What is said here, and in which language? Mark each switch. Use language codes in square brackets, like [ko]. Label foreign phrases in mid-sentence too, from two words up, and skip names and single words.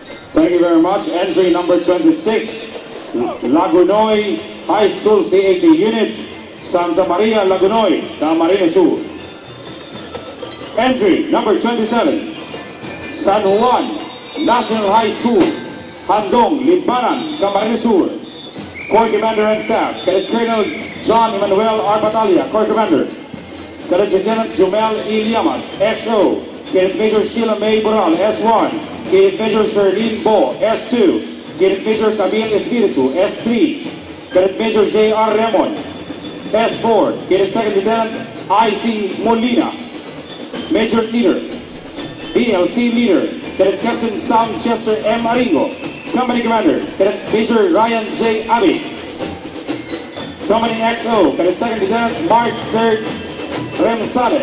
[en] Thank you very much. Entry number 26, Lagunoy High School CAT Unit, Santa Maria, Lagunoy, Camarines Sur. Entry number 27, San Juan National High School, Handong, Libmanan, Camarines Sur. Corps Commander and Staff, Cadet Colonel John Emmanuel R. Batalya, Corps Commander. Cadet Lieutenant Jumel E. Llamas, XO. Cadet Major Sheila May Boral, S1. Cadet Major Sherlene Bo, S2. Cadet Major Camille Espiritu, S3. Cadet Major J.R. Remon, S4. Cadet Second Lieutenant I.C. Molina, Major Leader. DLC Leader, Cadet Captain Sam Chester M. Aringo, Company Commander, Cadet Major Ryan J. Abbey. Company XO, Cadet Second Lieutenant Mark 3rd Remsades.